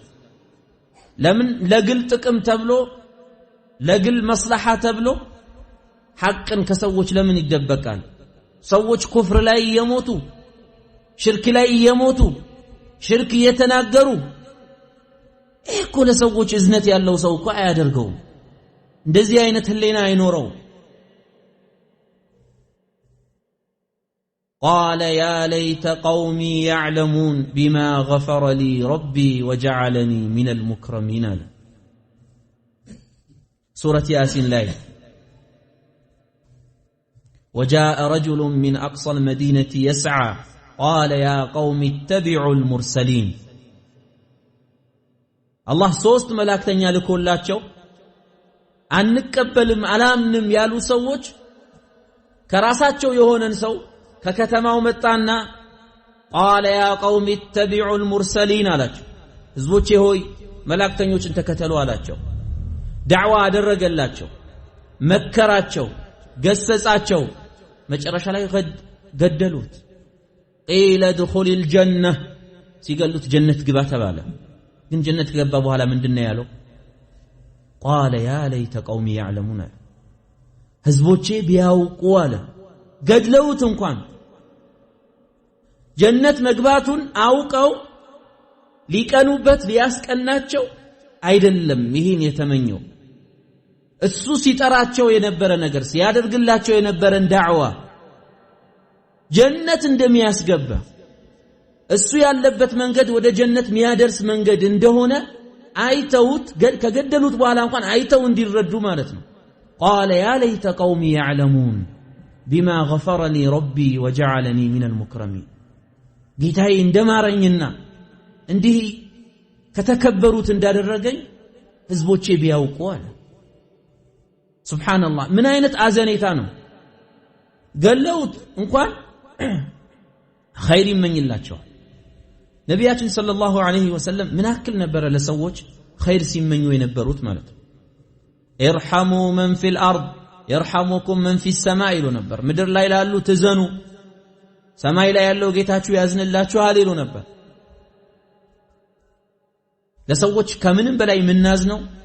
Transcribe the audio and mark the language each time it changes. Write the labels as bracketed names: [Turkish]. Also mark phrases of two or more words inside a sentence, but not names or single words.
[Amharic] ለምን ለግል ጥቅም ተብሎ ለግል መስለሃ ተብሎ ሐቅን ከሰዎች ለምን ይደበቃል? ሰዎች ኩፍር ላይ እየሞቱ ሽርክ ላይ እየሞቱ ሽርክ እየተናገሩ እኮ ለሰዎች እዝነት ያለው ሰው እኮ አያደርገው። እንደዚህ አይነት ህሊና አይኖረው። [Arabic] قال يا ليت قومي يعلمون بما غفر لي ربي وجعلني من المكرمين. سورة ياسين لاي وجاء رجل من أقصى المدينة يسعى قال يا قوم اتبعوا المرسلين. [Amharic] الله ሶስት መላእክተኛ ልኮላቸው አንቀበልም አላምንም ያሉ ሰዎች ከራሳቸው የሆነን ሰው ከከተማው መጣና [Arabic] قال يا قوم اتبعوا المرسلين [Amharic] አላቸው። ህዝቦቼ ሆይ መላእክተኞችን ተከተሉ አላቸው። ዳዕዋ አደረገላቸው፣ መከራቸው፣ ገሰጻቸው። መጨረሻ ላይ ገደሉት። [Arabic] قيل ادخل الجنة [Amharic] ሲገሉት ጀነት ግባ ተባለ። ግን ጀነት ገባ በኋላ ምንድነው ያለው? [Arabic] قال يا ليت قومي يعلمون [Amharic] ህዝቦቼ ቢያውቁ አለ። ገድለውት እንኳን ጀነት መግባቱን አውቀው ሊቀኑበት ሊያስቀናቸው አይደለም ይሄን የተመኘው። እሱ ሲጠራቸው የነበረ ነገር ሲያደርግላቸው የነበረን ዳዕዋ ጀነት እንደሚያስገባ እሱ ያለበት መንገድ ወደ ጀነት የሚያደርስ መንገድ እንደሆነ አይተውት ከገደሉት በኋላ እንኳን አይተው እንዲረዱ ማለት ነው። [Arabic] قال يا ليت قومي يعلمون بما غفر لي ربي وجعلني من المكرمين. [Amharic] ጌታዬ እንደማረኝና እንዲህ ከተከበሩት እንዳደረገኝ ህዝቦቼ ቢያውቁ አለ። ሱብሃንአላህ ምን አይነት አዘኔታ ነው! ገለውት እንኳን ኸይር ይመኝላቸዋል። ነቢያችን [Arabic] صلى الله عليه وسلم [Amharic] ምን አክል ነበር ለሰዎች ኸይር ሲመኙ የነበሩት ማለት ነው። [Arabic] ارحموا من في الأرض يرحمكم من في السماء [Amharic] ይሉ ነበር። ምድር ላይ ላሉ ትዘኑ፣ ሰማይ ላይ ያለው ጌታችሁ ያዝንላችኋል ይሉ ነበር። ለሰዎች ከምንም በላይ ምናዝነው